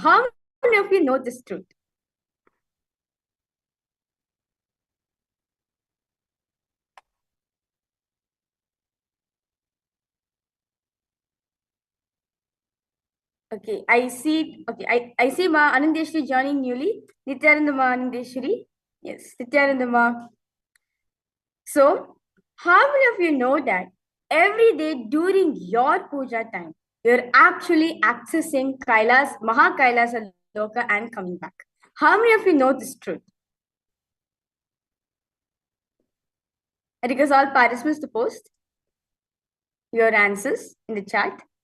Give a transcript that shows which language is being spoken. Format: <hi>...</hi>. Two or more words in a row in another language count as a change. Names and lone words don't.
<en>How many of you know this truth? Okay, I see. Okay, I see Ma Anandeshwari joining newly. Nithyananda Ma Anandeshwari. Yes, Nithyananda Ma. So, how many of you know that every day during your puja time, you're actually accessing Kailas, Maha Kailasa Loka and coming back? How many of you know this truth? I request all participants to post your answers in the chat.</en>